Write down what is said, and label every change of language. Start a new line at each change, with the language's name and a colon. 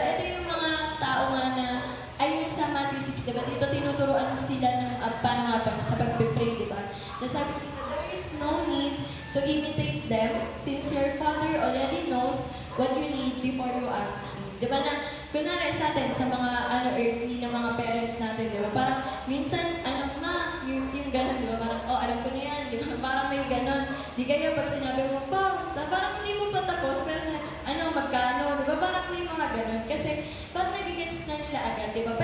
Filipino: Diba, ito yung mga tao nga na, yung sa Matthew 6, diba, dito tinuturuan sila ng paano nga sa pag-pray, diba? Tapos sabi dito,
English: there is no need to imitate them since your Father already knows what you need before you ask Him.
Filipino: Diba na, kunwari sa atin, sa mga earthly na mga parents natin, diba? Parang, minsan, yung gano'n, diba? Parang, alam ko na yan, diba? Parang may gano'n. Di kaya pag sinabi mo, parang hindi mo pa tapos, pero magkano, diba? Parang may mga gano'n. Kasi, parang nagigets na nila agad, diba?